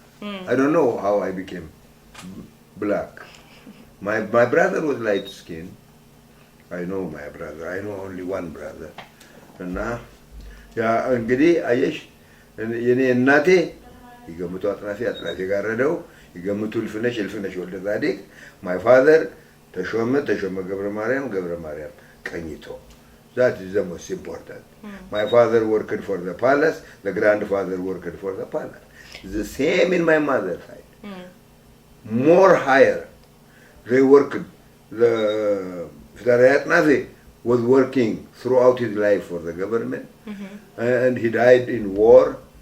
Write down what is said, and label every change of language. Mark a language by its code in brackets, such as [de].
[en] I don't know how I became black. My brother was light skin. I know my brother. I know only one brother. [am] እና ያ እንግዲህ አየሽ የኔ እናቴ ይገምቱ አጥናፌ አጥናፌ ጋረደው ይገምቱ ልፍነሽ ልፍነሽ ወልደ ዛዲቅ [en] my father [am] ተሾመ ገብረ ማርያም ቀኝቶ. [en] That is the most important. My father worked for the palace, the grandfather worked for the palace. The same in my mother's side. More higher. They worked. The Fidariatnazi was working throughout his life for the government, and he died in war.